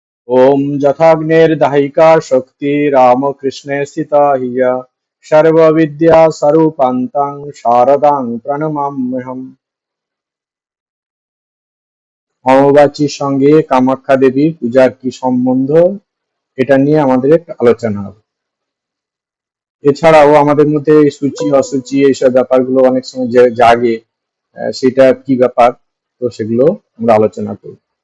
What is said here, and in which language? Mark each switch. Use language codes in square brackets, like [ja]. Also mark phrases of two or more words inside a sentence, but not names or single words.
[sa] ओम जथाग्नेर्दाहिका शक्ति रामकृष्णे स्थिता हिय सर्वविद्या स्वरूपान्तं शारदां प्रणमाम्यहम्। [bn] অমাবাস্যার সঙ্গে কামাখ্যা দেবীর পূজার কি সম্বন্ধ, এটা নিয়ে আমাদের একটা আলোচনা হবে। এছাড়াও আমাদের মধ্যে সূচি অসুচি এইসব ব্যাপারগুলো অনেক সময় যে জাগে, সেটা কি ব্যাপার, তো সেগুলো আমরা আলোচনা করব।